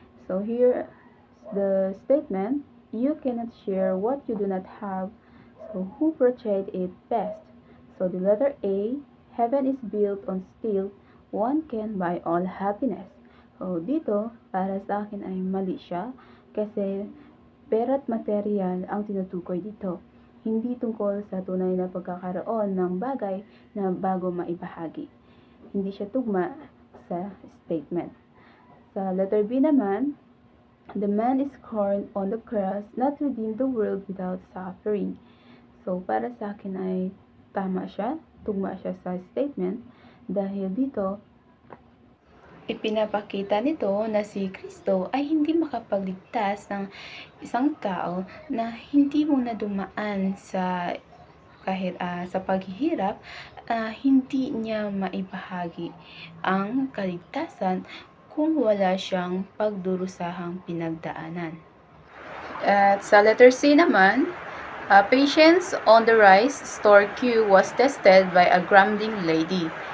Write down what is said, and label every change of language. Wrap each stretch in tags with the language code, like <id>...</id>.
<en>So here the statement, you cannot share what you do not have. So who portrayed it best? So the letter A, heaven is built on steel, one can buy all happiness.</en> <tl>So dito, para sa akin ay mali siya kasi pera at material ang tinutukoy dito. Hindi tungkol sa tunay na pagkakaroon ng bagay na bago maibahagi. Hindi siya tugma sa statement. Sa letter B naman,</tl> <en>the man is scorned on the cross, not redeem the world without suffering.</en> <tl>So, para sa akin ay tama siya, tugma siya sa statement, dahil dito, ipinapakita nito na si Kristo ay hindi makapagligtas ng isang tao na hindi muna dumaan sa kahit sa paghihirap, hindi niya maibahagi ang kaligtasan kung wala siyang pagdurusahang pinagdaanan. At sa letter C naman,</tl> <en>Patience on the rice store queue was tested by a grumbling lady.</en>